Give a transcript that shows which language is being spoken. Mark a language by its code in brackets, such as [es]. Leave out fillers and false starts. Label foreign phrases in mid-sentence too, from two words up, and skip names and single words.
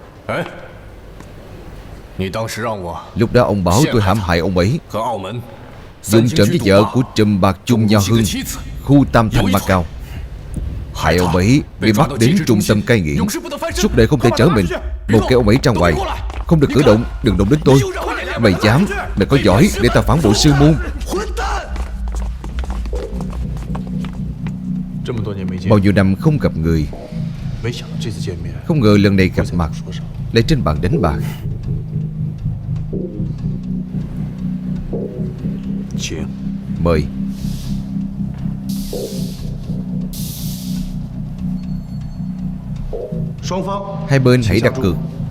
[vi] Lúc đó ông bảo tôi hãm hại ông ấy, dùng trộm với vợ của trùm bạc Chung Nho Hưng, khu Tam Thành Macau, hại ông ấy bị bắt đến trung tâm cai nghiện, suốt đời không thể trở mình. Một cái ông ấy ra ngoài, không được cử động, đừng động đến tôi. Mày dám, mày có giỏi để ta phản bội sư môn. Bao nhiêu năm không gặp người, [zh] 没想到这次见面， [vi] không ngờ lần này gặp [zh] 会在 [vi] mặt [zh] 桌上。 [vi] lại trên bàn đánh bạc. [zh] 请 [vi] Mời. Hai bên hãy đặt cược.